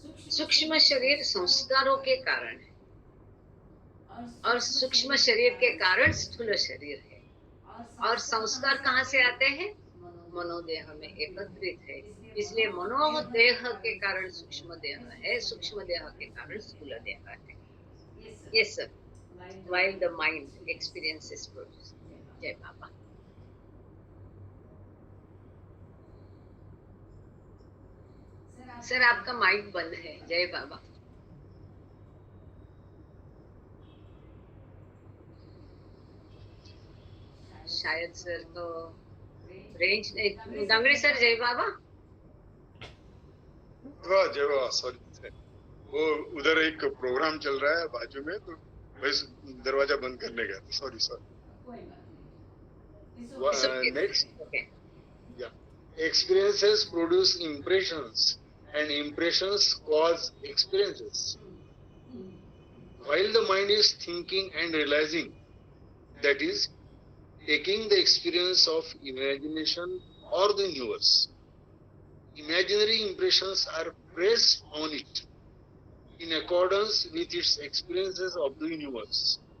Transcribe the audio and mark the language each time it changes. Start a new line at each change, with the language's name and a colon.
Hindi: सूक्ष्म शरीर संस्कारों के कारण है, और सूक्ष्म शरीर के कारण स्थूल शरीर है। और संस्कार कहाँ से आते हैं? मनोदेह में एकत्रित है। इसलिए मनोदेह के कारण सूक्ष्म देह है, सूक्ष्म देह के कारण स्थूल देह है। ये सब
English: while the mind experiences produce.
Hindi: जय बाबा। सर आपका माइक बंद है। जय बाबा। शायद सर तो रेंज नहीं। डांगरे सर, जय बाबा। वाह जय वाह, सॉरी, वो उधर एक प्रोग्राम चल रहा है बाजू में, तो बस दरवाजा बंद करने गया, सॉरी कोई बात नहीं।
English: Next, okay. experiences produce impressions and impressions cause experiences. While the mind is thinking and realizing, that is, taking the experience of imagination or the universe, imaginary impressions are pressed on it in accordance with its experiences of the universe.